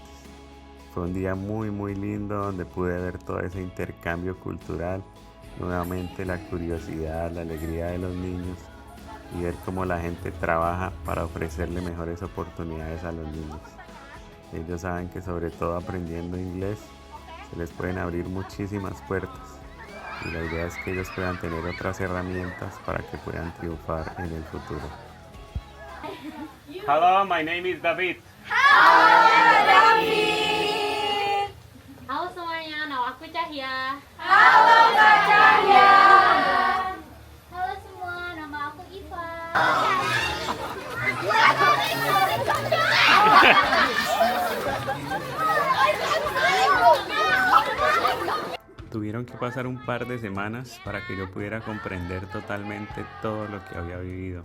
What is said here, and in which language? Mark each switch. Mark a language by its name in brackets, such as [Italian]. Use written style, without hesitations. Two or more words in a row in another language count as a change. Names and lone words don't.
[Spanish] Fue un día muy lindo donde pude ver todo ese intercambio cultural, nuevamente la curiosidad, la alegría de los niños y ver cómo la gente trabaja para ofrecerle mejores oportunidades a los niños. Ellos saben que sobre todo aprendiendo inglés se les pueden abrir muchísimas puertas y la idea es que ellos puedan tener otras herramientas para que puedan triunfar en el futuro. [English] Hello, my name is David. [Indonesian] Halo semuanya, nama aku Cahya. Halo Kak Cahya. Halo semua, nama aku Iva. [Spanish] Tuvieron que pasar un par de semanas para que yo pudiera comprender totalmente todo lo que había vivido.